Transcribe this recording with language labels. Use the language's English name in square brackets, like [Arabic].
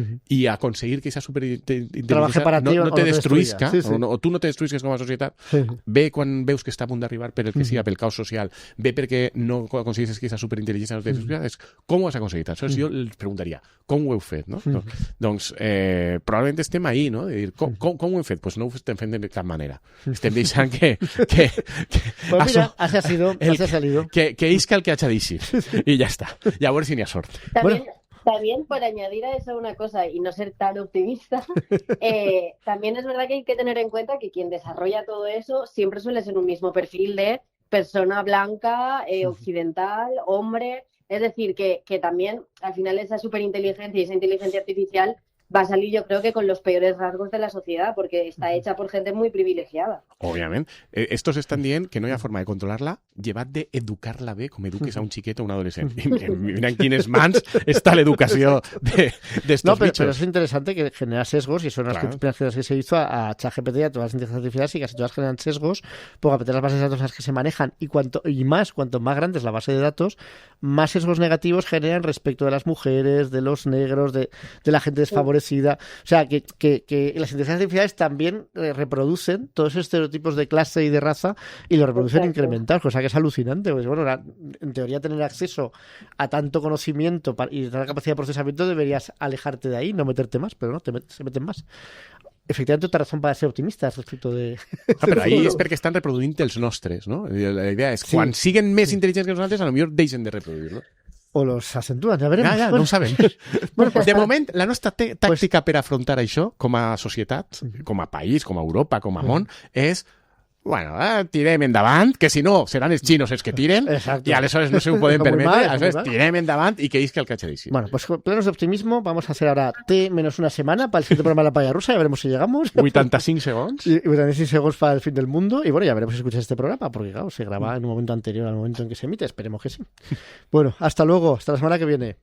[Catalan] I aconseguir que aquesta superintel·ligència no te destruïsca, o tu no te destruïsques com a societat, ve quan veus que està a punt d'arribar per el que sigui, pel caos social, ve perquè no aconseguissis que aquesta superintel·ligència no te destruïsca, com ho has aconseguit? Aleshores jo els preguntaria, com ho heu fet? No? Doncs probablement estem ahí, no? De dir, com ho hem fet? Pues no ho estem fent de cap manera. Estem deixant que [Spanish] pues mira, ha salido. [Catalan] Que isca el que hacha d'eixir. I ja està. I a veure si n'hi ha sort. [Spanish] También por añadir a eso una cosa y no ser tan optimista, también es verdad que hay que tener en cuenta que quien desarrolla todo eso siempre suele ser un mismo perfil de persona blanca, occidental, hombre. Es decir, que también al final esa superinteligencia y esa inteligencia artificial va a salir yo creo que con los peores rasgos de la sociedad, porque está hecha por gente muy privilegiada. [Catalan] Òbviament. Estos estan dient que no hi ha forma de controlar-la llevat d'educar-la bé com eduques a un xiquet o un adolescent. I mira en quines mans està l'educació d'estos [Spanish] no, pero bichos. es interesante que genera sesgos y son las primeras cosas que se hizo a ChatGPT y a todas las inteligencias artificiales y casi todas generan sesgos porque a las bases de datos en las que se manejan y cuanto más grande es la base de datos, más sesgos negativos generan respecto de las mujeres, de los negros, de la gente desfavorecida. O sea, que las inteligencias artificiales también reproducen todos esos estereotipos de clase y de raza y lo reproducen incrementados, cosa que es alucinante. Pues bueno, en teoría tener acceso a tanto conocimiento y tanta capacidad de procesamiento deberías alejarte de ahí, no meterte más, pero no, se meten más. Efectivamente, otra razón para ser optimistas respecto de... [Catalan] Però ahí és perquè estan reproduint els nostres, no? La idea és, quan siguen més intel·ligents que nosaltres, a lo millor deixen de reproduir-lo. [Spanish] O los acentúan, ya veremos. [Catalan] Ja, no ho sabem. Bueno, de moment, la nostra tàctica per afrontar això, com a societat, com a país, com a Europa, com a món, és bueno, tirem endavant, que si no seran els xinos els que tiren, [Spanish] exacto. [Catalan] I aleshores no se ho podem permetre, aleshores tirem endavant i que isca el catxadíssim. [Spanish] Bueno, pues plenos de optimismo, vamos a hacer ahora T menos una semana para el siguiente programa de La Palla Rusa, ya veremos si llegamos. [Catalan] 85 segons. [Spanish] Y 85 segundos para el fin del mundo, y bueno, ya veremos si escuchas este programa, porque claro, se graba en un momento anterior al momento en que se emite, esperemos que sí. Bueno, hasta luego, hasta la semana que viene.